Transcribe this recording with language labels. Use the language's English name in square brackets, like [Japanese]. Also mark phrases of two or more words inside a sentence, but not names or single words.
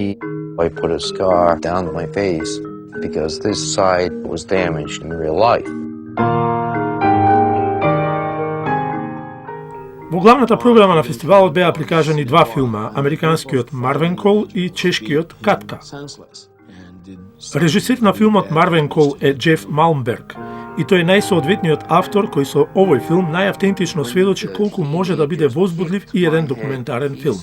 [English] I put a scar down my face because this side was damaged in real life. [Macedonian] Во главната програма на фестивалот беа прикажани два филма, американскиот Марвенкол и чешкиот Катка. Режисер на филмот Марвенкол е Джеф Малмберг и тој е најсоодветниот автор кој со овој филм најавтентично сведочи колку може да биде возбудлив и еден документарен филм.